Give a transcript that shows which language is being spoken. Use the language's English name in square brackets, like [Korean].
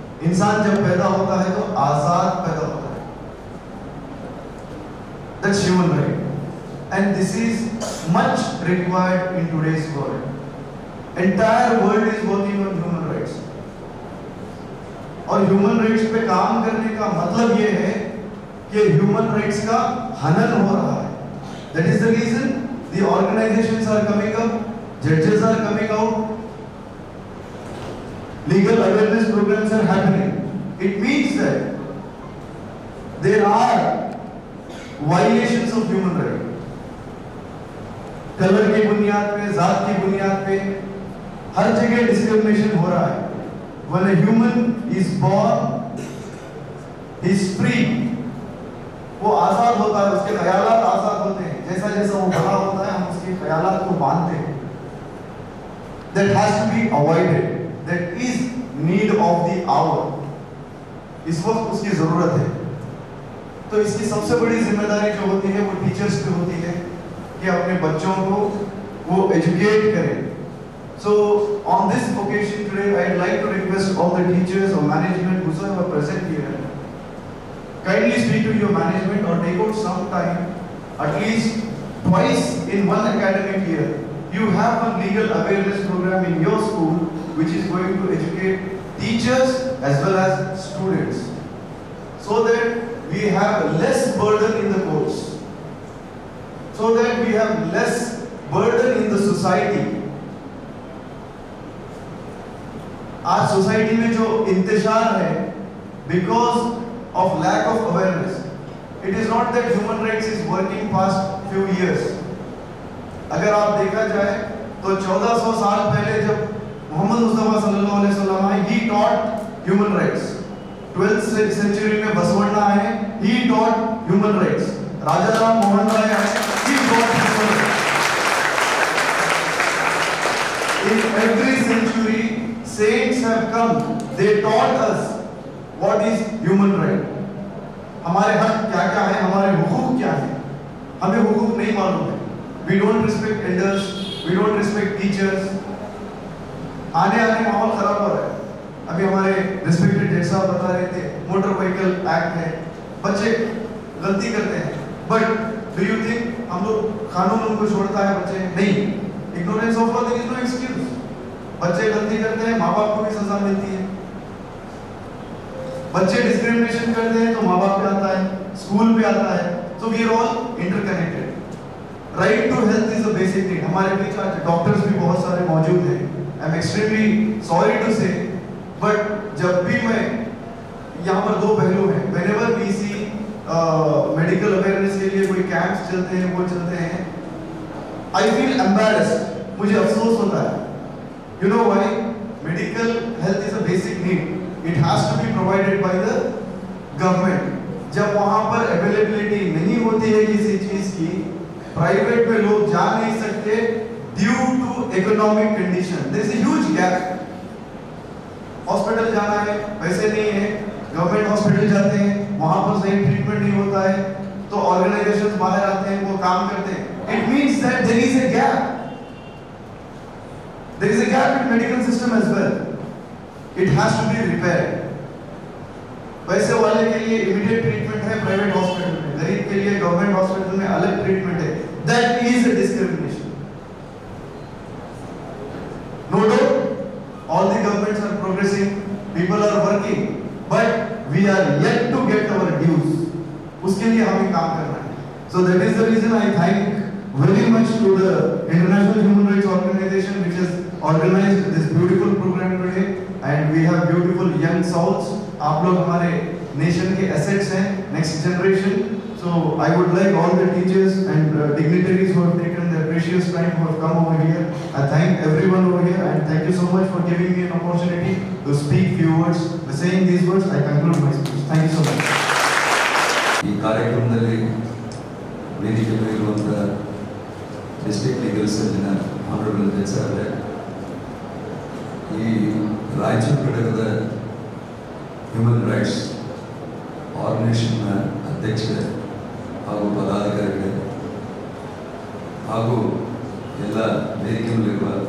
[Hindi] इंसान जब पैदा होता है तो आजाद पैदा होता है, [English] That's human right, and this is much required in today's world. Entire world is working on human rights, [Hindi] और ह्यूमन राइट्स पे काम करने का मतलब ये है कि ह्यूमन राइट्स का हनन हो रहा है। [English] That is the reason the organizations are coming up, judges are coming out, legal awareness programs are happening. It means that there are violations of human rights. [Hindi] Colour की बुनियाद पे, जात की बुनियाद पे हर जगह डिस्क्रिमिनेशन हो रहा है। [English] When a human is born, he is free. [Hindi] वो आजाद होता है, उसके ख्यालात आजाद होते हैं। जैसा जैसा वो बड़ा होता है, हम उसके ख्यालात को बांधते हैं। [English] That has to be avoided. That is need of the hour. [Hindi] इस वक्त उसकी जरूरत है। तो इसकी सबसे बड़ी जिम्मेदारी जो होती है वो टीचर्स पे होती है कि अपने बच्चों को वो एजुकेट करें। [English] So on this occasion today, I'd like to request all the teachers or management whosoever present here, kindly speak to your management or take out some time, at least twice in one academic year. You have a legal awareness program in your school which is going to educate teachers as well as students, so that we have less burden in the courts, so that we have less burden in the society. [Hindi] आज society में जो इंतशार है [English] Because of lack of awareness, it is not that human rights is working past few years. [Hindi] अगर आप देखा जाए तो 1400 साल पहले जब मोहम्मद मुस्तफा सल्लल्लाहु अलैहि वसल्लम आए, [English] He taught human rights. [Hindi] 12th century में बसवण्णा आए, [English] He taught human rights. [Hindi] राजा राम मोहन राय आए, [English] He taught human rights. In every century saints have come, they taught us what is human right. [Hindi] हमारे हक क्या क्या है, हमारे हुकूक क्या है, हमें हुकूक नहीं मालूम है। [English] We don't respect elders, we don't respect teachers. [Hindi] आने माहौल खराब हो रहा है। अभी हमारे रिस्पेक्टेड जेठ साहब बता रहे थे, मोटर व्हीकल एक्ट है, बच्चे गलती करते हैं, [English] but do you think [Hindi] हम लोग कानून उनको छोड़ता है? बच्चे नहीं। [English] Ignorance of law, there is no excuse. [Hindi] बच्चे गलती करते हैं, माँ बाप को भी सजा मिलती है। बच्चे डिस्क्रिमिनेशन करते हैं तो माँ बाप पे आता है, स्कूल पे आता है। [English] So we are all interconnected. Right to health is a basic need. [Hindi] हमारे बीच आज डॉक्टर्स भी बहुत सारे मौजूद हैं। [English] I'm extremely sorry to say, but [Hindi] जब भी मैं यहाँ पर दो पहलू हैं। [English] Whenever we see [Hindi] medical awareness के लिए कोई कैंप्स चलते हैं, वो चलते हैं, [English] I feel embarrassed. [Hindi] मुझे अफसोस होता है। [English] You know why? Medical health is a basic need. It has to be provided by the government. [Hindi] जब वहाँ पर availability नहीं होती है किसी चीज की, प्राइवेट में लोग जा नहीं सकते [English] due to economic economic condition. There is a huge gap. [Hindi] Hospital जाना है, पैसे नहीं है, गवर्नमेंट हॉस्पिटल जाते हैं, वहां पर सही ट्रीटमेंट नहीं होता है, तो ऑर्गेनाइजेशंस बाहर आते हैं, वो काम करते हैं. [English] It means that there is a gap. There is a gap in medical system as well. It has to be repaired. [Hindi] पैसे वाले के लिए immediate treatment है प्राइवेट हॉस्पिटल में, गरीब के लिए गवर्नमेंट हॉस्पिटल में अलग ट्रीटमेंट है. [English] That is a discrimination. No doubt, all the governments are progressing, people are working, but we are yet to get our dues. [Hindi] उसके लिए हमें काम करना है. [English] So that is the reason I thank very much to the International Human Rights Organization which has organized this beautiful program today, and we have beautiful young souls. [Hindi] आप लोग हमारे nation के assets हैं, [English] next generation. So I would like all the teachers and dignitaries who have taken their precious time who have come over here. I thank everyone over here and thank you so much for giving me an opportunity to speak few words. By saying these words, I conclude my speech. Thank you so much. [Kannada] ಈ ಕಾರ್ಯಕ್ರಮದಲ್ಲಿ ವೇದಿಕೆ ಮೇಲಿರುವಂಥ district legal ಸೆಲ್ನ honourable judge ಅವರೇ, ಈ ರಾಯಚೂರು ಘಟಕದ human rights ಆರ್ಗನೈಸೇಷನ್ನ ಅಧ್ಯಕ್ಷರೇ ಹಾಗೂ ಪದಾಧಿಕಾರಿಗಳೇ ಹಾಗೂ ಎಲ್ಲ ವೇದಿಕೆಯಲ್ಲಿರುವ